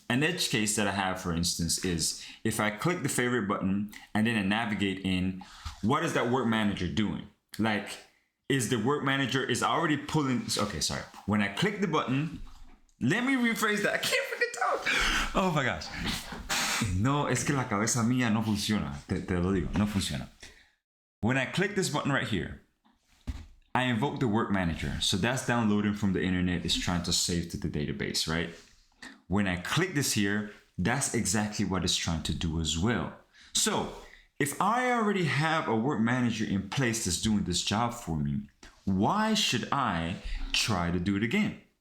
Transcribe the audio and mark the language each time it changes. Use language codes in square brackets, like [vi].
[en] An edge case that I have, for instance, is if I click the favorite button and then I navigate in, what is that work manager doing? Like, is the work manager is already pulling, okay, sorry. When I click the button, let me rephrase that, I can't freaking talk. Oh my gosh. [es] No, es que la cabeza mía no funciona, te lo digo, no funciona. [en] When I click this button right here, I invoke the work manager. So that's downloading from the internet, it's trying to save to the database, right? When I click this here, that's exactly what it's trying to do as well. So if I already have a work manager in place that's doing this job for me, why should I try to do it again?